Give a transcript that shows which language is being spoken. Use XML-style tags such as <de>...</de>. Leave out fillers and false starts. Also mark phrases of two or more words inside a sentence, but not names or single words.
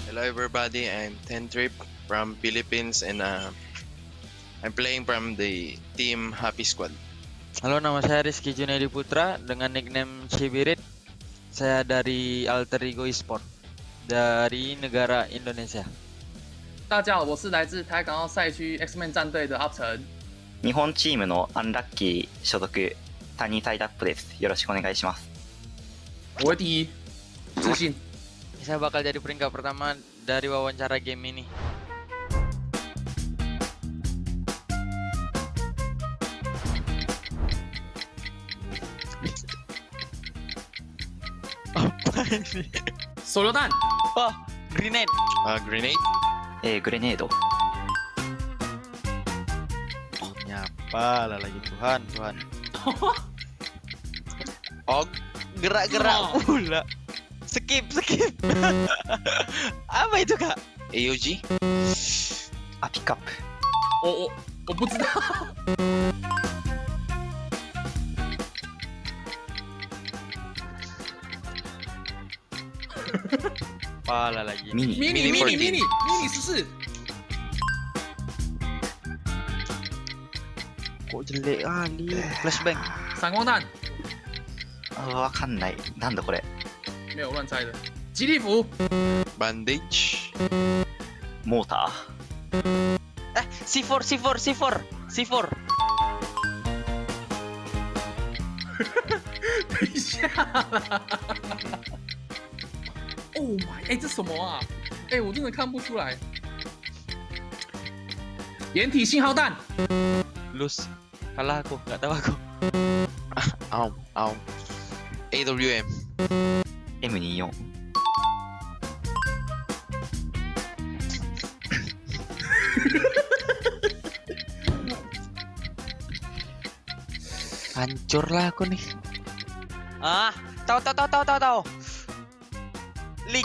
<en>everybody. I'm Tentrip from Philippines and I'm playing from the team Happy Squad.</en> <id>Halo, nama saya Rizky Junaidi Putra dengan nickname Cibirit. Saya dari Alter Ego Esports dari negara Indonesia.</id> <zh>大家好，我是来自台港澳赛区 X-Men 战队的阿成。</zh> <ja>日本チームのアンラッキー所属谷サイダップです。よろしくお願いします。</ja> <zh>我会第一，自信。</zh> <id>Saya bakal jadi peringkat pertama dari wawancara game ini. Apa ini?</id> <zh>手榴弹，</zh> <en>Oh, grenade. Grenade.</en> <ja>グレネード。</ja> <id>Nyapa lah lagi Tuhan. Og. Gerak-gerak pula. Skip. Apa itu, Kak? AOG.</id> <ja>ピックアップ。</ja> <zh>我不知道。</zh> <id>Pala lagi. Mini. mini 14。 Kok jelek kali. Flashbang.</id> <zh>闪光弹，</zh> <ja>わかんない。なんだこれ。</ja> <zh>没有乱猜的。吉利服，</zh> <en>Bandage.</en> <ja>モーター。 C4.</ja> <zh>等一下啦。</zh> <en>Oh my，</en> <zh>这什么啊？我真的看不出来。掩体信号弹，</zh> <en>Lose.</en> <id>Kalah aku, nggak tahu aku.</id> <en>Ow. AWM. M24。</en> <id>Hancur lah aku nih. Tahu.</id> <en>Link.</en>